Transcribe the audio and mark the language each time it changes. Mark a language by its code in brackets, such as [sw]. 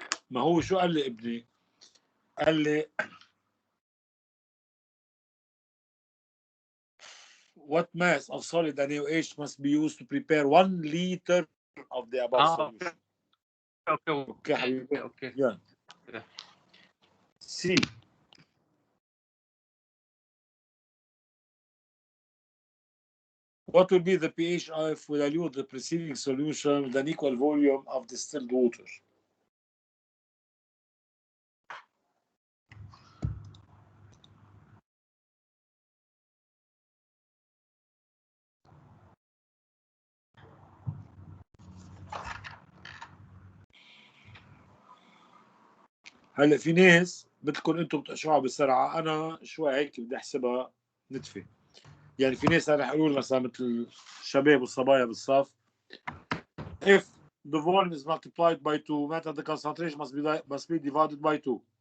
[ar] ما هو شو قال لي ابني؟ قال لي [en] what mass of solid NaOH must be used to prepare 1 liter of the above solution. Okay, [ar] حبيبي. [en] okay. Yeah. Yeah. C. What will be the pH if we dilute the preceding solution with an equal volume of distilled water? [ar] هلا في ناس بدكم انتم بتقشعوها بسرعه، انا شوي هيك بدي احسبها نتفه. يعني في ناس رح يقولوا مثلا مثل الشباب والصبايا بالصف، [en] if the volume is multiplied by 2 [ar] معناتها [en] the concentration must be divided by 2.